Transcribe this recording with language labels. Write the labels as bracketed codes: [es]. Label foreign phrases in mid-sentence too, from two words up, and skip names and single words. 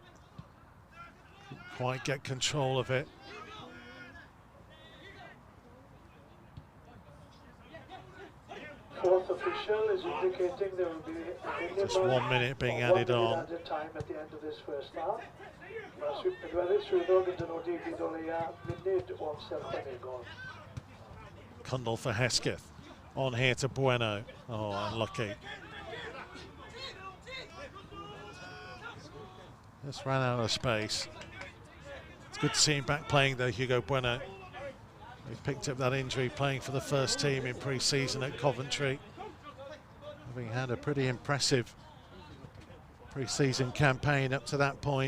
[en] Couldn't quite get control of it. Fourth official is indicating there will be just 1 minute being added on. Added time at the end of this first half. [cy] Swyddog yn dynodi bydd o leia munud o amser chwarae gol. [en] Cundall for Hesketh. On here to Bueno. Oh, unlucky. Just ran out of space. It's good to see him back playing though, Hugo Bueno. He picked up that injury playing for the first team in pre-season at Coventry, having had a pretty impressive pre-season campaign up to that point.